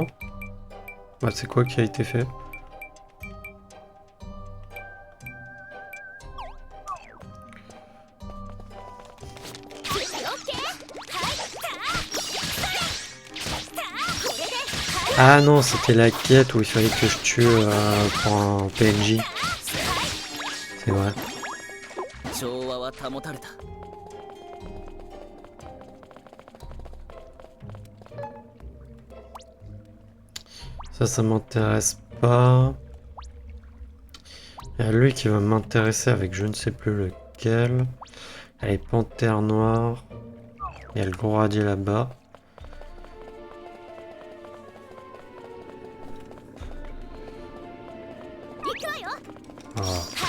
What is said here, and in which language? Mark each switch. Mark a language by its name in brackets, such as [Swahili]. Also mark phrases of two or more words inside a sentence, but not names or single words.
[French] Bah, c'est quoi qui a été fait? Ah non, c'était la quête où il fallait que je tue pour un PNJ. C'est vrai. [Japanese] 調和は保たれた。 [French] Ça m'intéresse pas. Il y a lui qui va m'intéresser avec je ne sais plus lequel. Allez, panthère noire. Il y a le gros radis là-bas. Ah.